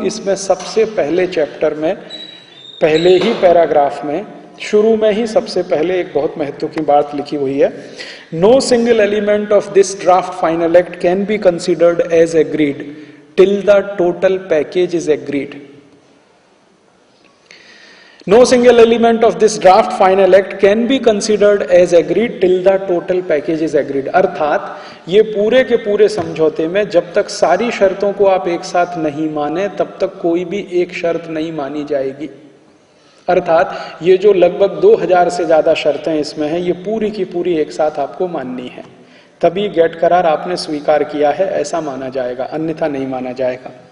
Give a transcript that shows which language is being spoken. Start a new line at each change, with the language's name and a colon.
Hindi: इसमें सबसे पहले चैप्टर में, पहले ही पैराग्राफ में, शुरू में ही सबसे पहले एक बहुत महत्व की बात लिखी हुई है।
English: No single element of this draft final act can be considered as agreed till the total package is agreed. No single element of this draft final act can be considered as agreed till the total package is agreed।
Hindi: अर्थात ये पूरे के पूरे समझौते में जब तक सारी शर्तों को आप एक साथ नहीं माने तब तक कोई भी एक शर्त नहीं मानी जाएगी। अर्थात ये जो लगभग 2000 से ज्यादा शर्तें इसमें हैं, ये पूरी की पूरी एक साथ आपको माननी है, तभी गेट करार आपने स्वीकार किया है ऐसा माना जाएगा, अन्यथा नहीं माना जाएगा।